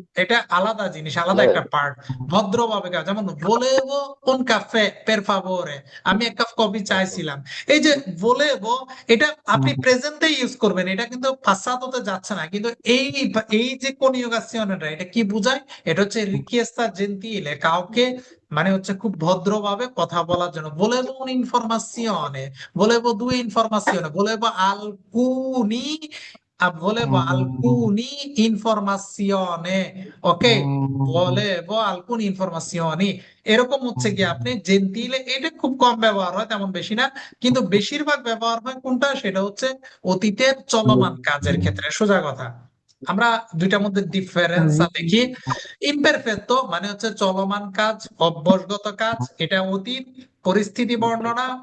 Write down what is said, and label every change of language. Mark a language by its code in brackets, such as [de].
[bn] এটা আলাদা জিনিস, আলাদা একটা পার্ট। ভদ্রভাবে যেমন [it] volevo un caffè per favore, [bn] আমি এক কাপ কফি চাইছিলাম। এই যে volevo, এটা আপনি প্রেজেন্টে ইউজ করবেন, এটা কিন্তু পাসাতোতে যাচ্ছে না। কিন্তু এই যে কনিউগাসিয়নটা, এটা কি বোঝায়? এটা হচ্ছে রিকিয়েস্তা জেন্তিলে, কাউকে মানে হচ্ছে খুব ভদ্রভাবে কথা বলার জন্য। [it] volevo un'informazione, volevo 2 informazioni, volevo alcuni informazione, ok? volevo alcune informazioni, [bn] এরকম হচ্ছে কি আপনি জেন্টিলে, এটা খুব কম ব্যবহার হয়, তেমন বেশি না। কিন্তু বেশিরভাগ ব্যবহার হয় কোনটা? সেটা হচ্ছে অতীতের চলমান কাজের ক্ষেত্রে। সোজা কথা, আমরা দুইটার মধ্যে ডিফারেন্স দেখি। ইমপারফেক্টো মানে হচ্ছে চলমান কাজ, অভ্যাসগত কাজ, এটা অতীত, পরিস্থিতি বর্ণনা।